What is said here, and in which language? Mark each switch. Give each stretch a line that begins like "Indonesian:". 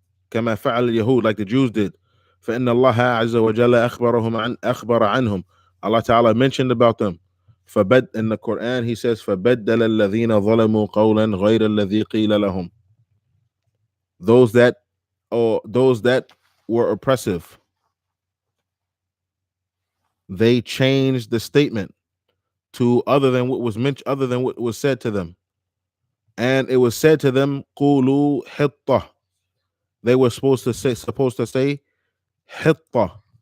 Arabic: كما فعل اليهود,
English: like the Jews did.
Arabic: فإن الله عز وجل أخبر عنهم.
English: Allah Ta'ala mentioned about them. In the Quran, he says,
Arabic: فَبَدَّلَ الَّذِينَ ظَلَمُوا قَوْلًا غَيْرَ الَّذِي قِيلَ لَهُمْ.
English: Those that were oppressive, they changed the statement to other than what was mentioned, other than what was said to them. And it was said to them,
Arabic: قُولُوا حِطَّةً.
English: They were supposed to say حِطَّة.